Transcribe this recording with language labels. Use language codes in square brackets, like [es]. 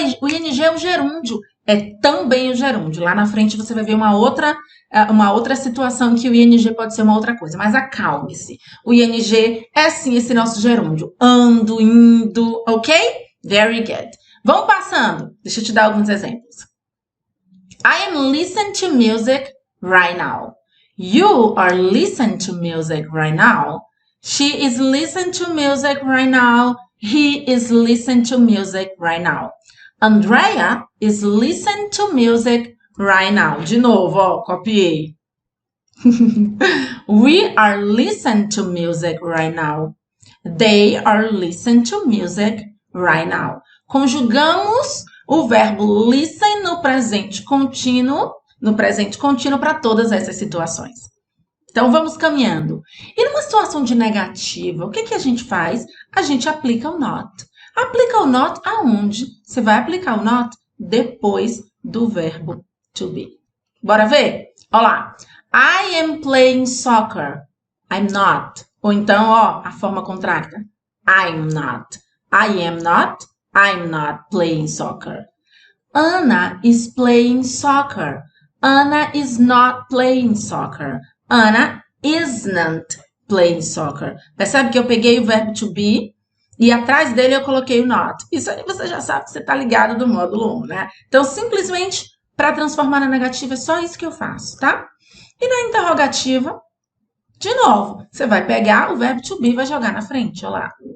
[pt] O ing é o gerúndio. É também o gerúndio. Lá na frente você vai ver uma outra situação que o ing pode ser uma outra coisa. Mas acalme-se. O ing é sim esse nosso gerúndio. Ando, indo, ok? [en] Very good. [pt] Vamos passando. Deixa eu te dar alguns exemplos. [en] I am listening to music right now. You are listening to music right now. She is listening to music right now. He is listening to music right now. Andrea is listening to music right now. [pt] De novo, ó, copiei. [en] We are listening to music right now. They are listening to music right now. [pt] Conjugamos o verbo listen no presente contínuo para todas essas situações. Então, vamos caminhando. E numa situação de negativa, o que a gente faz? A gente aplica o not. Aplica o not aonde? Você vai aplicar o not depois do verbo to be. Bora ver? Olha lá. [en] I am playing soccer. I'm not. [pt] Ou então, ó, a forma contrária. [en] I'm not. I am not. I'm not playing soccer. Anna is playing soccer. Anna is not playing soccer. Anna isn't playing soccer. [pt] Percebe que eu peguei o verbo to be e atrás dele eu coloquei o not. Isso aí você já sabe que você está ligado do módulo 1, né? Então, simplesmente, para transformar na negativa, é só isso que eu faço, tá? E na interrogativa, de novo, você vai pegar o verbo to be e vai jogar na frente, olha lá.